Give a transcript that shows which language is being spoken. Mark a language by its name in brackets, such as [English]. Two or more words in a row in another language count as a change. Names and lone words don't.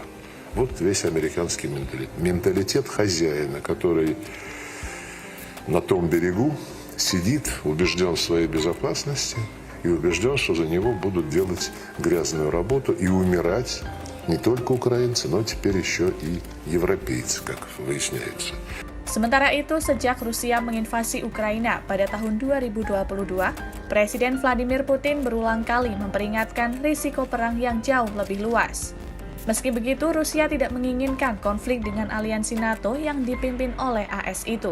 [Russian] Вот весь американский менталитет. Менталитет хозяина, который на том берегу сидит, убежден в своей безопасности и убежден, что за него будут делать грязную работу и умирать не только украинцы, но теперь еще и европейцы, как выясняется. [Indonesian] Sementara itu, sejak Rusia menginvasi Ukraina pada tahun 2022, Presiden Vladimir Putin berulang kali memperingatkan risiko perang yang jauh lebih luas. Meski begitu, Rusia tidak menginginkan konflik dengan aliansi NATO yang dipimpin oleh AS itu.